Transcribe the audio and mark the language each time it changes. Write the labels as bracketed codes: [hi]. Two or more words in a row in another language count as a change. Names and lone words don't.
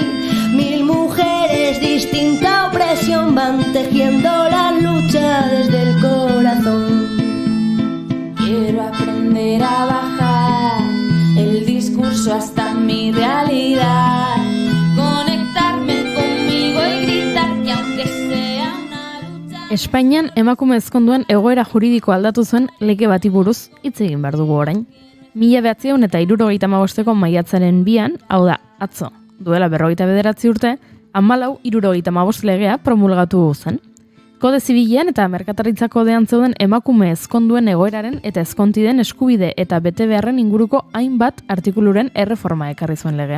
[es] Mil mujeres, distinta opresión van tejiendo la lucha desde el corazón. Quiero aprender a bajar el discurso hasta mi realidad. Conectarme conmigo y gritar que aunque sea una lucha... [eu] Espainian emakume ezkonduen egoera juridiko aldatu zuen lege bati buruz hitz egin behar dugu orain. 1975ko maiatzaren 2, hau da, atzo, duela 59 urte, 1475 legea promulgatu zen. Kode zibilean eta merkataritza kodean zeuden emakume ezkonduen egoeraren eta ezkontiden eskubide eta betebeharren inguruko hainbat artikuluren erreforma ekarri zuen legea.